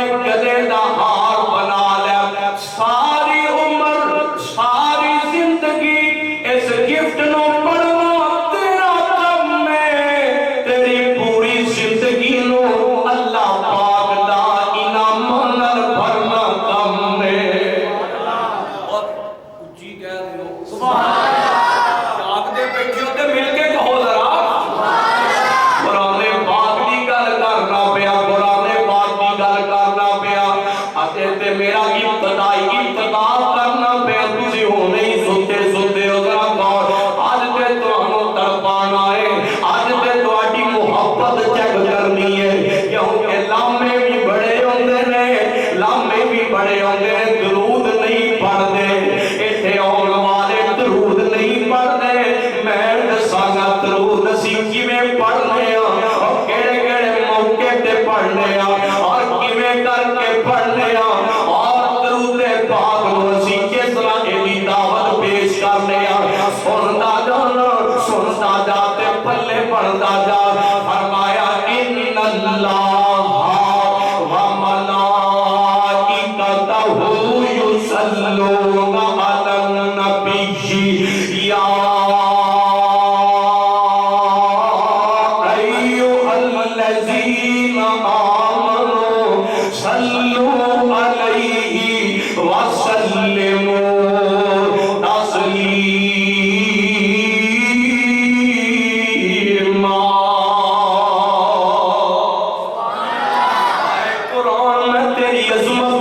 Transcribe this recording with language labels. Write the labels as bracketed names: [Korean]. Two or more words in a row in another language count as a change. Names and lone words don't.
[Punjabi] گلے دا ہار بنا لے ساری عمر ساری زندگی اس گفٹ نو پڑھنا تیرا کم ہے تیری پوری زندگی نو اللہ پاک دا انعام نال بھرنا کم ہے اور اچھی کہہ دیو سبحان اللہ جاگ دے بیٹھے ہو تے مل کے کہو ذرا قرآن پاک دی گل کرنا پیا قرآن پاک دی گل کرنا پیا اتے تے میرا ابتدائی کرنا پیا تسی ہونے ہی ستے ستے ہو ذرا کہو آج تے تانوں تڑپانا ہے آج تے تہاڈی محبت چیک کرنی ہے کیونکہ لامے بھی بڑے ہوندے نے لامے بھی بڑے ہوندے نے درود نہیں پڑھدے ایتھے آن والے درود نہیں پڑھدے میں دساں گا درود اسی کیویں پڑھنے اور کیڑے کیڑے موقع تے پڑھنے اور کیویں کر کے پڑھنے اور درود پاک نو اسی کس طرح دی دعوت پیش کرنے سنتا جا تے پلے پڑھدا جا فرمایا [Arabic] ان اللہ و ملائکتہ یصلون علی النبی یا ایھا الذین آمنوا صلوا علیہ وسلموا تسلیما [Urdu] قرآن میں تیری عظمت